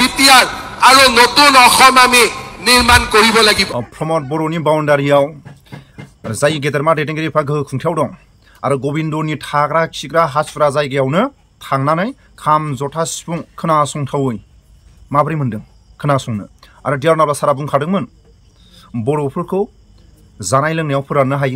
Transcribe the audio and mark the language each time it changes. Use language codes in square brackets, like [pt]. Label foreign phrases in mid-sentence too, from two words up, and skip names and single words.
[as] হুঁশিয়াৰ আৰু নতুন অসম আমি নিৰ্মাণ কৰিব লাগিব। [brx] प्रमद बर'नि बाउण्डारियाव जाय गेदेरमा दैदेनगिरिफ्रा गोहो खुंथायाव दं आरो गबिन्दनि थाग्रा खिग्रा हासुरा जायगायावनो थांनानै खाम जथा सिफुं खोनासंथावै माबोरै मोनदों खोनासंनो। आरो डियारनाब्ला सारा बुंखादोंमोन बर'फोरखौ जानाय लोंनायाव फोराननो हायो।